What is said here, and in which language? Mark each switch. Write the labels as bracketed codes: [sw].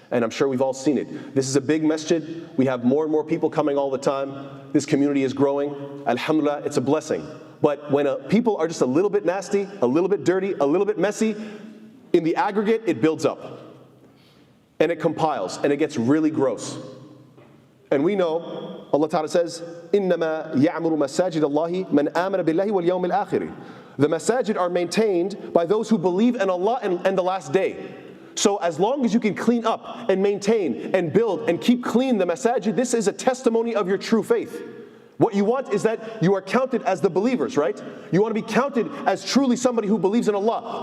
[en] And I'm sure we've all seen it. This is a big masjid. We have more and more people coming all the time. This community is growing. Alhamdulillah, it's a blessing. But when people are just a little bit nasty, a little bit dirty, a little bit messy, in the aggregate, it builds up. And it compiles, and it gets really gross. And we know, Allah Ta'ala says, [ar] إِنَّمَا يَعْمُرُ مَسَاجِدَ اللَّهِ مَنْ آمَنَ بِاللَّهِ وَالْيَوْمِ الْآخِرِ. [en] The masajid are maintained by those who believe in Allah and the last day. So as long as you can clean up and maintain and build and keep clean the masajid, this is a testimony of your true faith. What you want is that you are counted as the believers, right? You want to be counted as truly somebody who believes in Allah.